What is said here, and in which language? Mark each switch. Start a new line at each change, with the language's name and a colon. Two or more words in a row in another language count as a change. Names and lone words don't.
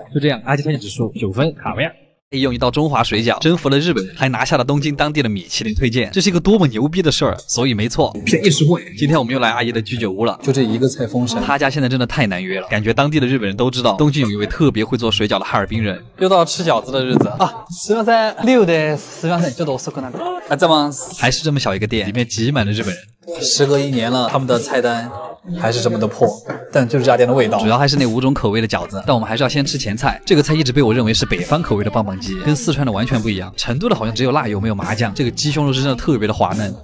Chinese: 就这样，阿基推荐指数9分，卡维亚。用一道中华水饺征服了日本，还拿下了东京当地的米其林推荐，这是一个多么牛逼的事儿！所以没错，便宜实惠。今天我们又来阿姨的居酒屋了，就这一个菜封神。他家现在真的太难约了，感觉当地的日本人都知道东京有一位特别会做水饺的哈尔滨人。又到吃饺子的日子啊！
Japanese: すみません、6です。すみません、ちょっと遅くなる。あ、ざます。
Chinese: 还是这么小一个店，里面挤满了日本人。时隔1年了，他们的菜单还是这么的破，但就是这家店的味道。主要还是那5种口味的饺子，但我们还是要先吃前菜。这个菜一直被我认为是北方口味的棒棒鸡，跟四川的完全不一样。成都的好像只有辣油没有麻酱，这个鸡胸肉是真的特别的滑嫩。